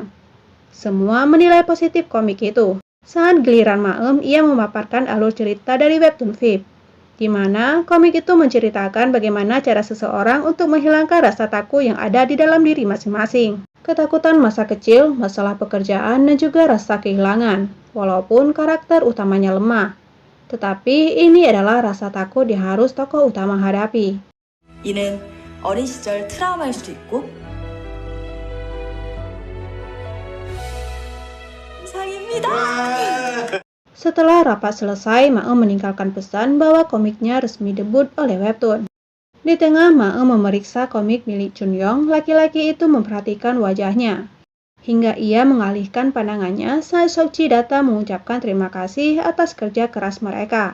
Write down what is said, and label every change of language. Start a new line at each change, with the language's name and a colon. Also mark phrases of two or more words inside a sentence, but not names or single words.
Indonesian: Semua menilai positif komik itu. Saat giliran Maem, ia memaparkan alur cerita dari webtoon VIP, di mana komik itu menceritakan bagaimana cara seseorang untuk menghilangkan rasa takut yang ada di dalam diri masing-masing. Ketakutan masa kecil, masalah pekerjaan, dan juga rasa kehilangan, walaupun karakter utamanya lemah. Tetapi ini adalah rasa takut yang harus tokoh utama hadapi.
Korean: 이는 어린 시절 트라우마일 수도 있고 이상입니다.
Indonesian: Setelah rapat selesai, Maem meninggalkan pesan bahwa komiknya resmi debut oleh webtoon. Di tengah Maem memeriksa komik milik Junyoung, laki-laki itu memperhatikan wajahnya. Hingga ia mengalihkan pandangannya saat Seokji datang mengucapkan terima kasih atas kerja keras mereka.